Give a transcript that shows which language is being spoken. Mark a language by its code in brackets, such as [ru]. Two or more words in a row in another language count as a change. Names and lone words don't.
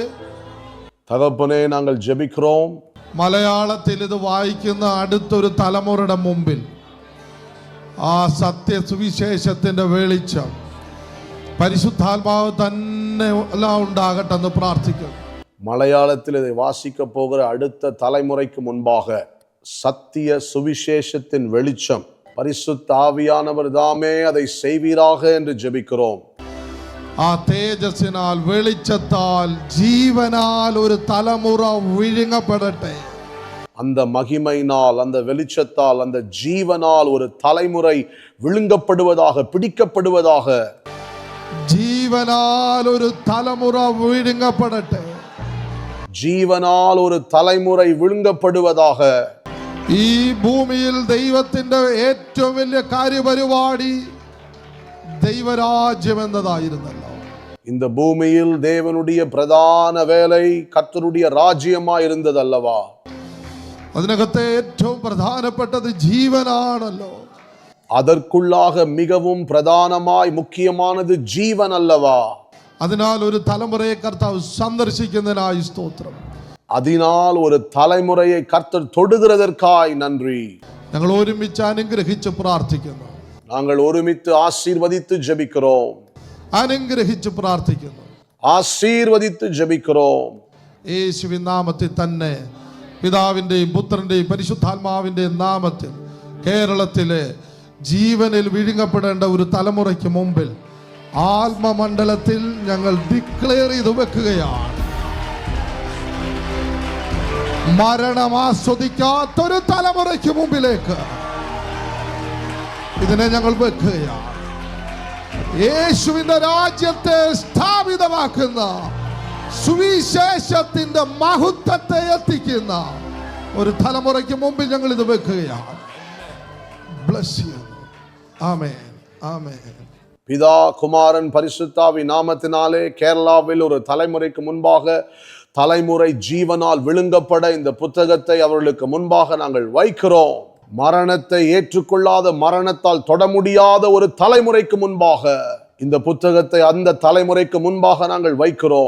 [ta] தகப்பனே, நாங்கள் ஜெபிக்கிறோம். [ml] മലയാളത്തിൽ ഇത് വായിക്കുന്ന അടുത്തൊരു തലമുറയുടെ മുമ്പിൽ ആ സത്യ സുവിശേഷത്തിന്റെ വെളിച്ചം പരിശുദ്ധാത്മാവ് തന്നെ എല്ലാം ഉണ്ടാകട്ടെ എന്ന് പ്രാർത്ഥിക്കുന്നു. [ta] மலையாளத்தில் இதை வாசிக்க போகிற அடுத்த தலைமுறைக்கு முன்பாக சத்திய சுவிசேஷத்தின் வெளிச்சம் பரிசுத்த ஆவியானவர் தாமே அதை செய்வீராக என்று ஜெபிக்கிறோம். [ml] ആ തേജസ്സിനാൽ വെളിച്ചത്താൽ ജീവനാൽ ഒരു തലമുറ വിഴുങ്ങപ്പെടട്ടെ. [ta] அந்த மகிமையினால், அந்த வெளிச்சத்தால், அந்த ஜீவனால் ஒரு தலைமுறை விழுங்கப்படுவதாக, பிடிக்கப்படுவதாக. [ml] ജീവനാൽ ഒരു തലമുറ വിഴുങ്ങപ്പെടട്ടെ. [ta] ஜீவனால் ஒரு தலைமுறை விழுங்கப்படுவதாக. [ml] ഈ ഭൂമിയിൽ ദൈവത്തിന്റെ ഏറ്റവും വലിയ കാര്യപരിപാടി ദൈവരാജ്യം എന്നതായിരുന്നല്ലോ. [ta] இந்த பூமியில் தேவனுடைய பிரதான வேலை கர்த்தருடைய ராஜ்யமாய் இருந்தது அல்லவா? [ml] അതിനകത്തെ ഏറ്റവും പ്രധാനപ്പെട്ടത് ജീവനാണല്ലോ. [ta] அதற்குள்ளாக மிகவும் பிரதானமாய் முக்கியமானது ஜீவன் அல்லவா? [ml] അതിനാൽ ഒരു തലമുറയെ കർത്താവ് സന്ദർശിക്കുന്നതിനായി സ്തോത്രം. [ta] அதனால் ஒரு தலைமுறையை கர்த்தர் தொடுகிறதற்காய் நன்றி. [ml] ഞങ്ങൾ ഒരുമിച്ച് അനുഗ്രഹിച്ച് പ്രാർത്ഥിക്കുന്നു. [ta] நாங்கள் ஒருமித்து ஆசீர்வதித்து ஜெபிக்கிறோம். [ml] അനുഗ്രഹിച്ച് പ്രാർത്ഥിക്കുന്നു. [ta] ஆசீர்வதித்து ஜெபிக்கிறோம். [ml] യേശുവിൻ നാമത്തിൽ തന്നെ, പിതാവിൻ്റെയും പുത്രൻ്റെയും പരിശുദ്ധാത്മാവിൻ്റെയും നാമത്തിൽ കേരളത്തിലെ ജീവനിൽ വിഴുങ്ങപ്പെടേണ്ട ഒരു തലമുറയ്ക്ക് മുമ്പിൽ ആത്മമണ്ഡലത്തിൽ ഞങ്ങൾ ഡിക്ലെയർ ചെയ്തു വെക്കുകയാണ്. മരണം ആസ്വദിക്കാത്തൊരു തലമുറയ്ക്ക് മുമ്പിലേക്ക് ഇതിനെ ഞങ്ങൾ വെക്കുകയാണ്. യേശുവിന്റെ രാജ്യത്തെ സ്ഥാപിതമാക്കുന്ന, സുവിശേഷത്തിന്റെ മഹത്വത്തെ എത്തിക്കുന്ന ഒരു തലമുറയ്ക്ക് മുമ്പിൽ ഞങ്ങൾ ഇത് വെക്കുകയാണ്. [en] Bless you. Amen. Amen. [ta] பிதா, குமாரன், பரிசுத்தாவின் நாமத்தினாலே கேரளாவில் ஒரு தலைமுறைக்கு முன்பாக தலைமுறை ஜீவனால் விழுங்கப்பட இந்த புத்தகத்தை அவர்களுக்கு முன்பாக நாங்கள் வைக்கிறோம். மரணத்தை ஏற்றுக்கொள்ளாத, மரணத்தால் தொட முடியாத ஒரு தலைமுறைக்கு முன்பாக இந்த புத்தகத்தை அந்த தலைமுறைக்கு முன்பாக நாங்கள் வைக்கிறோம்.